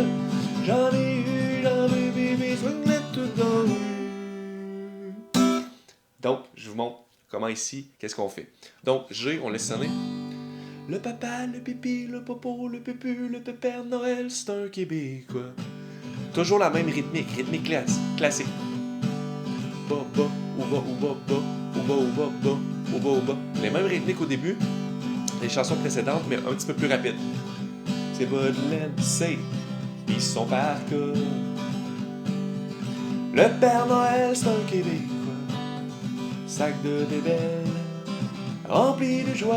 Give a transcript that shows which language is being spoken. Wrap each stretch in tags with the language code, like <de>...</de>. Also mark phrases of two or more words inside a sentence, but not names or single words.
<fr>J'en ai eu, j'en veux plus, mes swinglettes tout dans la rue. Donc, je vous montre comment ici, qu'est-ce qu'on fait. Donc, G, on laisse sonner. Le papa, le pipi, le popo, le pupu, le pépère Noël, c'est un Québécois. Toujours la même rythmique classique. Ba, ba, ouba, ouba, ba, ouba, ouba, ba, ouba, ouba. Les mêmes rythmiques au début, les chansons précédentes, mais un petit peu plus rapides. C'est Baudelaire, c'est, ils sont par cœur. Le Père Noël, c'est un Québécois. Sac de bébelles rempli de joie.</fr>